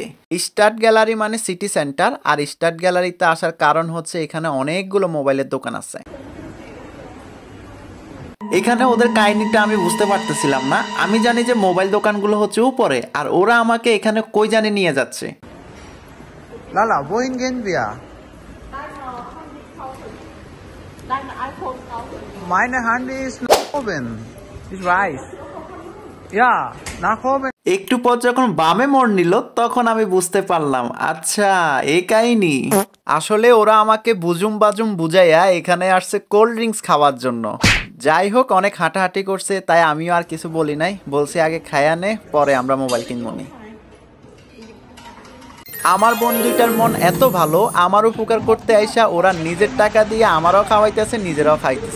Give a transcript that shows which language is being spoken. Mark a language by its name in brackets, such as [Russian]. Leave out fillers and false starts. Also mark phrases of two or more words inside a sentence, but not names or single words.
[Bangla] স্টার্ট গ্যালারি মানে সিটি সেন্টার, আর স্টার্ট গ্যালারিতে আসার কারণ হচ্ছে এখানে অনেকগুলো মোবাইলের দোকান আছে। এখানে ওদের কাহিনীটা আমি বুঝতে পারতেছিলাম না। আমি জানি যে মোবাইল দোকানগুলো হচ্ছে উপরে, আর ওরা আমাকে এখানে কই জানি নিয়ে যাচ্ছে। [German] Lala, wohin gehen wir? Dein iPhone kaufen. Meine Hand ist nach oben. Ich weiß. Ja, nach oben. [Bangla] একটু পর যখন বামে মোড় নিল তখন আমি বুঝতে পারলাম, আচ্ছা এই কাহিনী। আসলে ওরা আমাকে বুজুম বাজুম বুঝাইয়া এখানে আসছে [English] cold drinks [Bangla] খাওয়ার জন্য। যাই হোক, অনেক হাঁটাহাঁটি করছে, তাই আমিও আর কিছু বলি নাই। বলছি আগে খায়া নে, পরে আমরা মোবাইল কিনবো নি। আমার বন্ধুটার মন এত ভালো, আমার উপকার করতে আইসা ওরা নিজের টাকা দিয়ে আমারও খাওয়াইতেছে, নিজেরাও খাইতেছে।